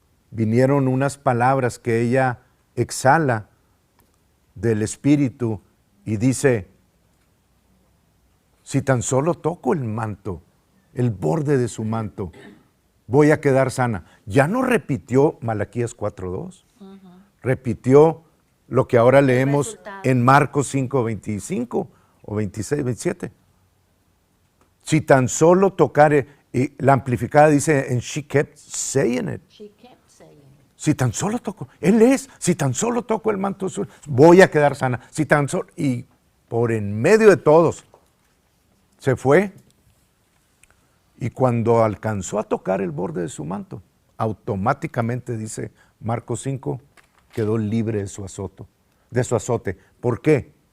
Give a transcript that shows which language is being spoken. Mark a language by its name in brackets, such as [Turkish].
[Spanish] Vinieron unas palabras que ella exhala del Espíritu y dice, si tan solo toco el manto, el borde de su manto, voy a quedar sana. Ya no repitió Malaquías 4:2, repitió lo que ahora leemos en Marcos 5:25 o 26, 27. Si tan solo tocare, y la amplificada dice, [English] and she kept saying it. [Spanish] Si tan solo toco, si tan solo toco el manto azul, voy a quedar sana. Si tan solo, y por en medio de todos, se fue. Y cuando alcanzó a tocar el borde de su manto, automáticamente, dice Marcos 5, quedó libre de su azote. ¿Por qué?